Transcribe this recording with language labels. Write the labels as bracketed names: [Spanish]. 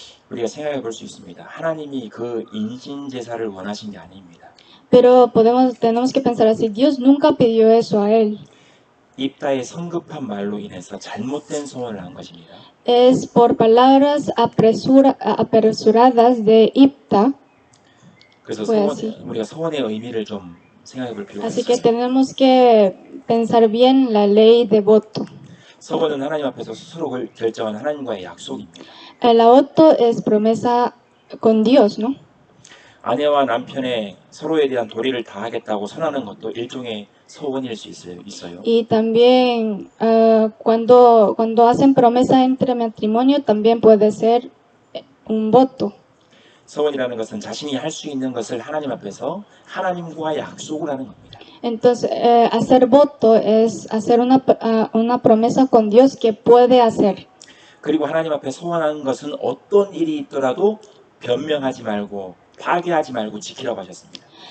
[Korean] 우리가 생각해 볼 수 있습니다. 하나님이 그 인신 제사를 원하신 게 아닙니다. [Spanish] Pero tenemos que pensar así, Dios nunca pidió eso a él. [Korean] 입다의 성급한 말로 인해서 잘못된 소원을 한 것입니다. [Spanish] Es por palabras apresuradas de Ipta. [Korean] 그래서 [Spanish] fue así. [Korean] 우리가 소원의 의미를 좀 생각해 볼 필요가 [Spanish] Así que [Korean] 있습니다. [Spanish] tenemos que pensar bien la ley de voto. [Korean] 소원은 하나님 앞에서 스스로 결정한 하나님과의 약속입니다. [Spanish] El voto es promesa con Dios, ¿no? [Korean] 아내와 남편의 서로에 대한 도리를 다하겠다고 선하는 것도 일종의 소원일 수 있어요. [Spanish] Y también cuando hacen promesa entre matrimonio también puede ser un voto. [Korean] 소원이라는 것은 자신이 할 수 있는 것을 하나님 앞에서 하나님과 약속을 하는 겁니다. [Spanish] Entonces, hacer voto es hacer una promesa con Dios que puede hacer. [Korean] 그리고 하나님 앞에 소원하는 것은 어떤 일이 있더라도 변명하지 말고 파괴하지 말고 지키라고 하셨습니다.